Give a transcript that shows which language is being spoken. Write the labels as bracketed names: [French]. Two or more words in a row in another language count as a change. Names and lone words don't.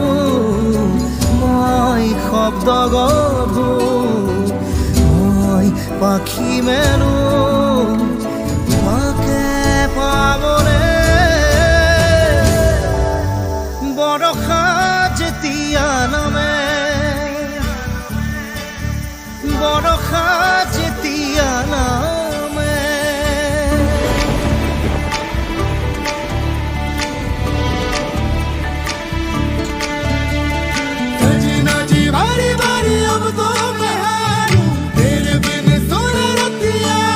[Assamese] মই শব্দ গঢ়ো মই পাখি মেলো তোমাকে পাবলে বৰষা যেতিয়া নামে বৰষা যেতিয়া নামে [Hindi] सजना जी बारी बारी अब तो मैं हारूं तेरे बिन सोना रतिया